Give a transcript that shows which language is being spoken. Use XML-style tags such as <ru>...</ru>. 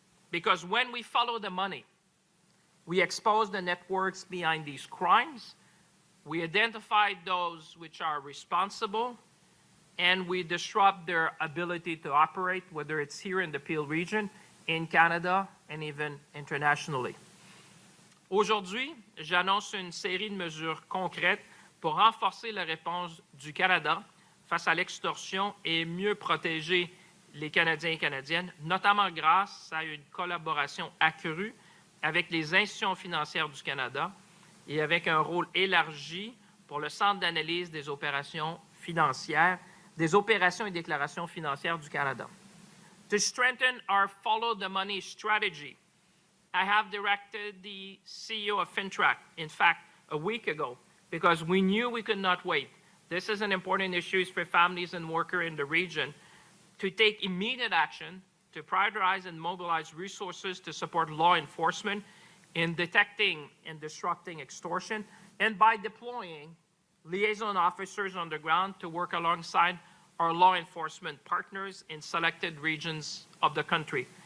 <en>Because when we follow the money, we expose the networks behind these crimes, we identify those which are responsible, and we disrupt their ability to operate, whether it's here in the Peel region, in Canada, and even internationally.</en> <fr>Aujourd'hui, j'annonce une série de mesures concrètes pour renforcer la réponse du Canada face à l'extorsion et mieux protéger les Canadiens et Canadiennes, notamment grâce à une collaboration accrue avec les institutions financières du Canada et avec un rôle élargi pour le Centre d'analyse des opérations financières, des opérations et déclarations financières du Canada.</fr> <en>To strengthen our follow the money strategy, I have directed the CEO of FinTrack, in fact, a week ago, because we knew we could not wait. This is an important issue for families and workers in the region, to take immediate action to prioritize and mobilize resources to support law enforcement in detecting and disrupting extortion, and by deploying liaison officers on the ground to work alongside our law enforcement partners in selected regions of the country.</en>